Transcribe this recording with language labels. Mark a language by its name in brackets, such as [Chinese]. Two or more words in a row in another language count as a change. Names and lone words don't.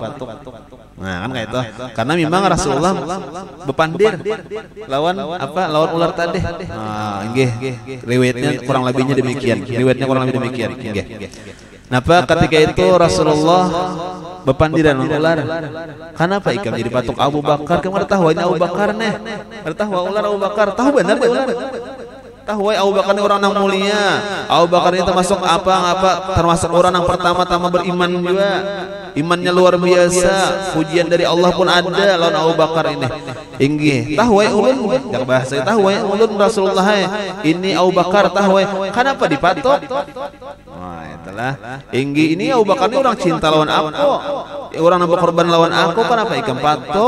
[Banjar] Nah kan kayak itu, karena memang Rasulullah bepandir lawan apa, lawan ular tadi. [Indonesian] Nah, riwayatnya kurang lebihnya demikian. [Banjar] Napa ketika itu Rasulullah bepandiran ular. Kenapa ikam jadi patok Abu Bakar? [Indonesian] Kamu tahu Abu Bakar nih, tahu ular Abu Bakar, tahu benar ular. Tahu Abu Bakar ini orang yang mulia. Abu Bakar ini termasuk termasuk orang yang pertama-tama beriman juga. Imannya luar biasa, pujian dari Allah pun ada lawan Abu Bakar ini. [Banjar] Inggih, tahu ulun, jak bahasa tahu ulun Rasulullah ini Abu Bakar tahu. [Indonesian] Kenapa dipatok? Wah, itulah. [Banjar] Inggih, ini Abu Bakar ini orang cinta lawan aku. Orang yang berkorban lawan aku, kenapa ikan patok?